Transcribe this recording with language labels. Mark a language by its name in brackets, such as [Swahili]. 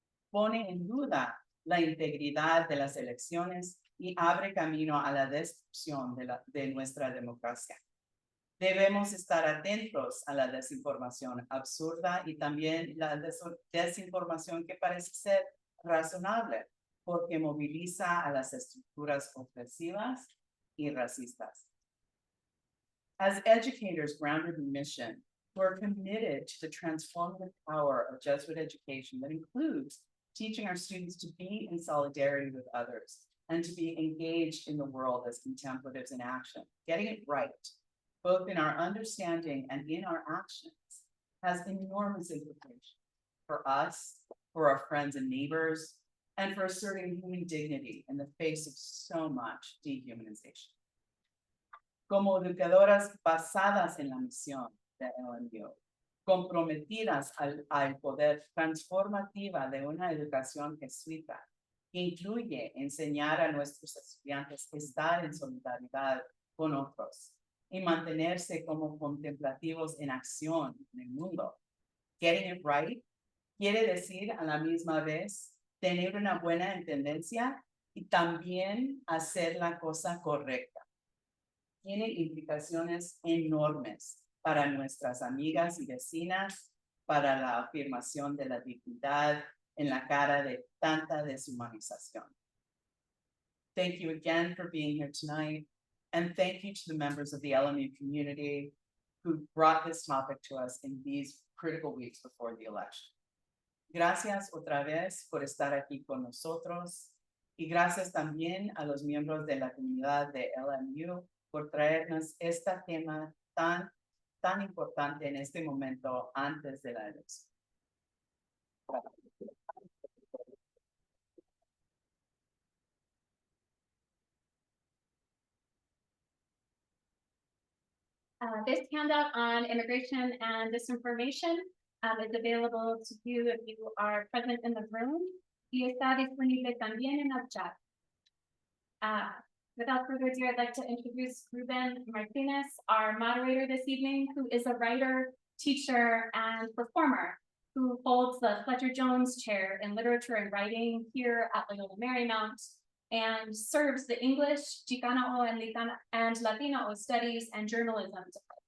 [Spanish] pone en duda la integridad de las elecciones y abre camino a la destrucción de nuestra democracia. Debemos estar atentos a la desinformación absurda y también la desinformación que parece ser razonable, porque moviliza a las estructuras opresivas y racistas. [English] As educators grounded in mission, we're committed to the transformative power of Jesuit education that includes teaching our students to be in solidarity with others and to be engaged in the world as contemplatives in action. Getting it right, both in our understanding and in our actions, has enormous implications for us, for our friends and neighbors, and for asserting human dignity in the face of so much dehumanization. [Spanish] Como educadoras basadas en la misión de LMU, comprometidas al poder transformativa de una educación jesuita, que incluye enseñar a nuestros estudiantes a estar en solidaridad con otros y mantenerse como contemplativos en acción en el mundo. [English] Getting it right [Spanish] quiere decir a la misma vez tener una buena tendencia y también hacer la cosa correcta. Tiene implicaciones enormes para nuestras amigas y vecinas, para la afirmación de la dignidad en la cara de tanta deshumanización. [English] Thank you again for being here tonight, and thank you to the members of the LMU community who brought this topic to us in these critical weeks before the election. [Spanish] Gracias otra vez por estar aquí con nosotros, y gracias también a los miembros de la comunidad de LMU por traernos este tema tan importante en este momento antes de la elección. [English] This handout on immigration and disinformation is available to you if you are present in the room. [Spanish] Y está disponible también en el chat. [English] Without further ado, I'd like to introduce Ruben Martinez, our moderator this evening, who is a writer, teacher, and performer who holds the Fletcher Jones Chair in Literature and Writing here at Loyola Marymount and serves the English, Chicano and Latino Studies and Journalism departments.